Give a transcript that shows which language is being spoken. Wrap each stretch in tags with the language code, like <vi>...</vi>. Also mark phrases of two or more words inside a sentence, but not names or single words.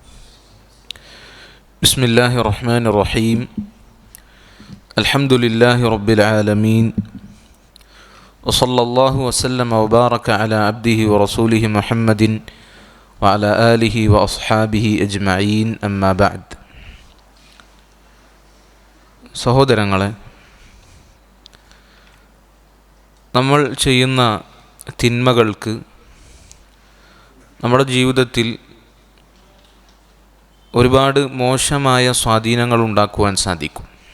<ar>بسم الله الرحمن الرحيم. الحمد لله رب العالمين، وصلى الله وسلم وبارك على عبده ورسوله محمد وعلى آله وأصحابه أجمعين. أما بعد.</ar> <ml>സഹോദരങ്ങളെ, നമ്മൾ ചെയ്യുന്ന തിന്മകൾക്ക് നമ്മുടെ ജീവിതത്തിൽ ഒരുപാട് മോശമായ സ്വാധീനങ്ങൾ ഉണ്ടാക്കുവാൻ സാധിക്കും.</ml>